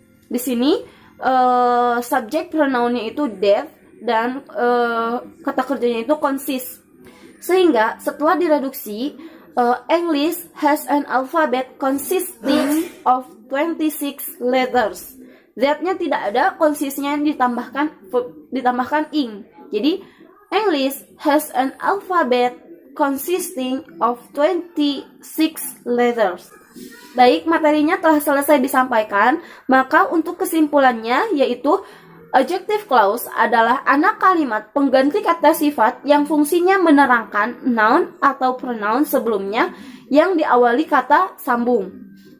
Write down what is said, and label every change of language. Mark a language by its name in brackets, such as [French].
[Indonesian] Di sini subject pronounnya itu that dan kata kerjanya itu consist. Sehingga setelah direduksi [English] English has an alphabet consisting of 26 letters. [Indonesian] That-nya tidak ada, consist-nya ditambahkan ing. Jadi [English] English has an alphabet consisting of 26 letters. [Indonesian] Baik, materinya telah selesai disampaikan, maka untuk kesimpulannya yaitu adjective clause adalah anak kalimat pengganti kata sifat yang fungsinya menerangkan noun atau pronoun sebelumnya yang diawali kata sambung.